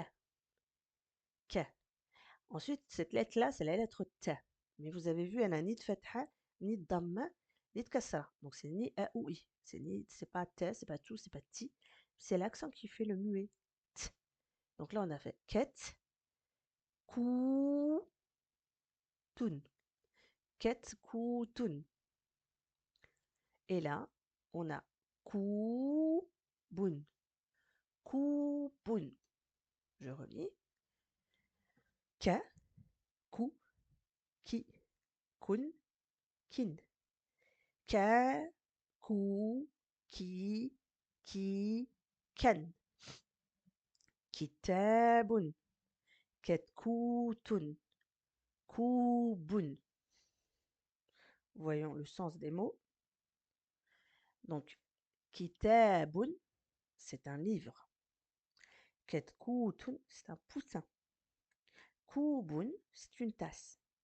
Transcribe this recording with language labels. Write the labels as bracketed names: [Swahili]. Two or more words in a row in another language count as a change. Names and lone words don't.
[French] K. Ensuite, cette lettre-là, c'est la lettre T. Mais vous avez vu, elle n'a ni de fatha, ni de damma, ni de kasra. Donc c'est ni A ou I. C'est pas T, c'est pas tout, c'est pas ti. C'est l'accent qui fait le muet. T. Donc là, on a fait ket, [Arabic] كُ، تٌ. كَتْ، كُ, تٌ. [French] Et là, on a [Arabic] كُ، بٌ. كُ، بٌ. [French] Je relis. [Arabic] كَ، كُ، كِ, كٌ، كٍ. كَ، كُ، كِ، كً. كِتَابٌ. كَتْكُوتٌ. [French] Kubun. Voyons le sens des mots. Donc, kitabun, c'est un livre. Ketkutun, c'est un poussin. Kubun, c'est une tasse.